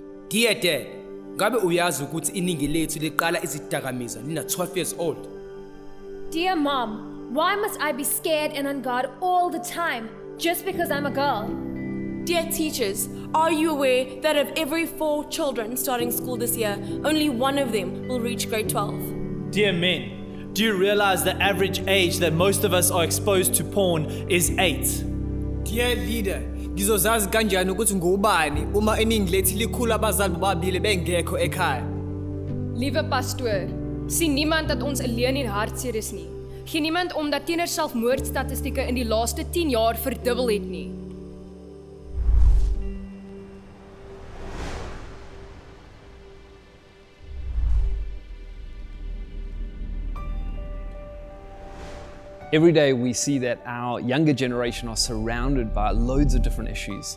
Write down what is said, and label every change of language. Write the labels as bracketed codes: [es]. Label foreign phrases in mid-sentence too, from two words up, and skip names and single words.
[en] Dear Dad, [zu] ngabe uyazi ukuthi iningi lethu liqala izidakamizwa lina 12 [en] years old? Dear Mom, why must I be scared and on guard all the time just because I'm a girl? Dear teachers, are you aware that of every 4 children starting school this year, only 1 of them will reach grade 12? Dear men, do you realize the average age that most of us are exposed to porn is 8? Dear leader, [zu] ngizozazi kanjani ukuthi ngubani uma iningi lethu likhulu abazali bobabili bengekho ekhaya? [af] Liewe pastoor, sien niemand dat ons alleen en hartseer is nie. Geen niemand omdat tienerselfmoordstatistieke in die laaste 10 jaar verdubbel het nie. [en] Every day we see that our younger generation are surrounded by loads of different issues.